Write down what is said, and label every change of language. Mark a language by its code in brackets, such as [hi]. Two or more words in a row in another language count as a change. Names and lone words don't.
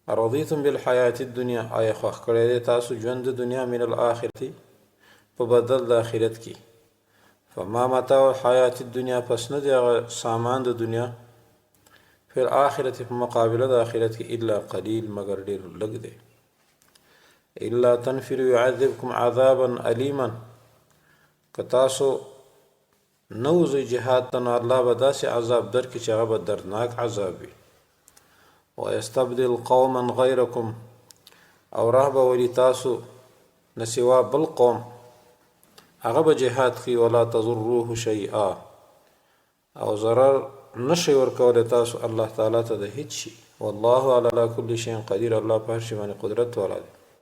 [ar] رضیتم بالحیات الدنیا، [ps] آیا خوښ کړی دی تاسو ژوند د دنیا [ar] من الاخرة [ps] په بدل د آخرت کې؟ [ar] فما متاع الحیات الدنیا، [ps] پس نه دی هغه سامان د دنیا [ar] فی الاخرة [ps] په مقابله د آخرت کې [ar] الا قلیل، [ps] مگر ډیر لږ دی. [ar] الا تنفروا يعذبكم عذابا الیما، [ps] که تاسو نوځئ جهاد ته نو الله به داسې عذاب درکړي چې هغه به دردناک عذاب وي. [ar] ويستبدل قوما غیرکم، [ps] او راه به ولي تاسو نه سوا بل قوم، هغه به جهاد کوي. [ar] ولا تضروه شیئا، [ps] او ضرر نشي ورکولی تاسو الله تعالی ته د هیڅ شي. [ar] والله علی کل شیء قدیر، [ps] الله په هر شي باندې قدرت والا دی.